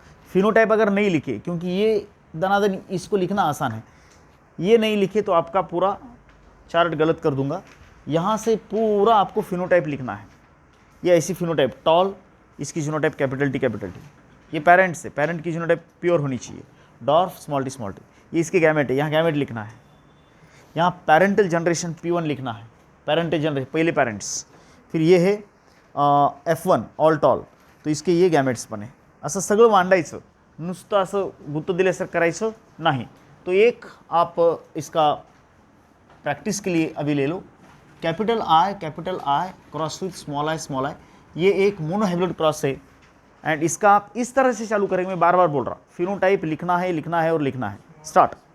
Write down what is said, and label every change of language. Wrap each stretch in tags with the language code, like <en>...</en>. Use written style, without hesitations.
<hi>Phenotype अगर नहीं लिखे, क्योंकि ये दनादन इसको लिखना आसान है, ये नहीं लिखे तो आपका पूरा चार्ट गलत कर दूंगा। यहाँ से पूरा आपको फिनोटाइप लिखना है। ये ऐसी फिनोटाइप, टॉल, इसकी genotype capital T capital T. ये पेरेंट्स है, पेरेंट की जीनोटाइप प्योर होनी चाहिए, dwarf small T small T. ये इसके गैमेट है, यहाँ गैमेट लिखना है, यहाँ पेरेंटल जनरेशन P1 लिखना है, पेरेंटल जनरेशन पहले पेरेंट्स। फिर ये है F1 ऑल टॉल, तो इसके ये गॅमेट्स</hi> <mr>पण आहे। असं सगळं मांडायचं, नुसतं असं गुत्त दिल्यासारखं करायचं नाही।</mr> <hi>तो एक आप इसका प्रैक्टिस के लिए अभी ले लो, capital I cross with small I, ये एक मोनोहैब्लॉइड क्रॉस है एंड इसका आप इस तरह से चालू करेंगे, मैं बार बार बोल रहा, फिनोटाइप लिखना है और लिखना है। स्टार्ट।</hi>